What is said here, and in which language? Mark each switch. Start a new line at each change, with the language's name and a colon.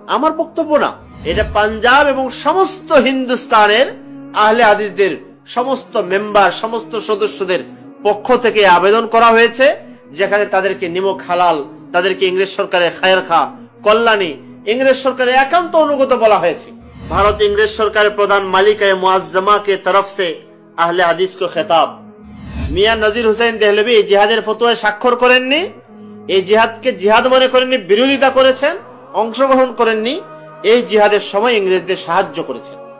Bangla: আমার বক্তব্য না, এটা পাঞ্জাব এবং সমস্ত হিন্দুস্তানের আহলে হাদিসদের সমস্ত মেম্বার, সমস্ত সদস্যদের পক্ষ থেকে আবেদন করা হয়েছে, যেখানে তাদেরকে নিমক হালাল, তাদেরকে ইংরেজ সরকারের খায়ের খা, কল্যাণী, ইংরেজ সরকারের একান্ত অনুগত বলা হয়েছে।
Hindi: ভারত इंग्रेज सरकार प्रधान मालिक मुआज्जमा के तरफ से अहले हदीस को खिताब।
Bangla: मियां नजीर हुसैन देहलवी जिहाদের ফতোয়ায় স্বাক্ষর করেননি, এই জিহাদকে জিহাদ মনে করেননি, বিরোধিতা করেছেন, অংশগ্রহণ করেননি। এই জিহাদের সময় ইংরেজদের সাহায্য করেছেন।